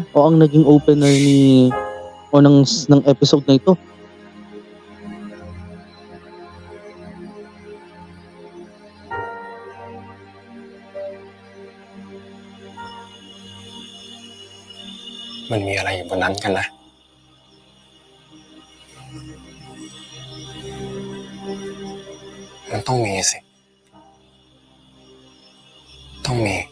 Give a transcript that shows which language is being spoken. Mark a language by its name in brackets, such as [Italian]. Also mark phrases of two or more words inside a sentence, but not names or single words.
[Filipino] O ang naging opener ng episode na ito. [Thai] Man มีอะไรอยู่บนนั้นกันนะมันต้องมีสิต้องมี